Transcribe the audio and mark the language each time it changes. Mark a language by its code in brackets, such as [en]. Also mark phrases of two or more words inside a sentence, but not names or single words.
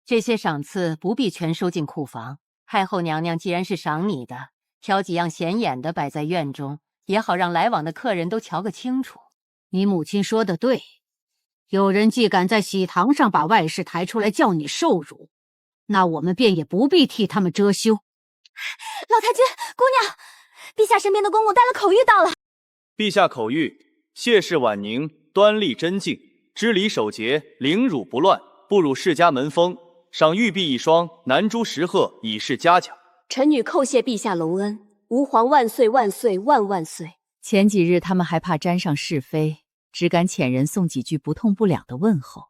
[zh] 這些賞賜不必全收進庫房， 太后娘娘既然是賞你的，挑几样显眼的摆在院中，也好让来往的客人都瞧个清楚。你母親說的對，有人既敢在喜堂上把外室抬出來叫你受辱，那我們便也不必替他們遮羞。老太君，姑娘，陛下身邊的公公帶了口諭到了。陛下口諭： 謝氏婉寧端麗真靜，知禮守節，凌辱不亂，不辱世家門風，賞玉璧一雙，南珠10鶴，以示嘉獎。臣女叩謝陛下隆恩，吾皇萬歲萬歲萬萬歲。前幾日他們還怕沾上是非，只敢遣人送幾句不痛不癢的問候。